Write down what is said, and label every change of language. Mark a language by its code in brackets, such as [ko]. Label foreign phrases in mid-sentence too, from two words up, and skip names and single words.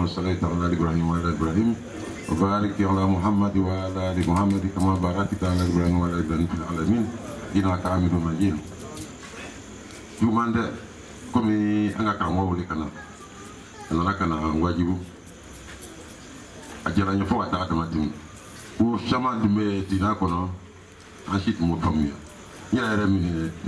[ar] صليت على إبراهيم وعلى إبراهيم وبارك على محمد وعلى آل محمد كما باركت على إبراهيم وعلى إبراهيم في العالمين إنك حميد مجيد [bm] jumande komi anga karamɔgɔ wele kana a nana ka na wajibu a diyara n ye fo ka taa dama tɛmɛ ko caman tun bɛ diinɛ kɔnɔ an si tun m'o faamuya n yɛrɛ min ye ne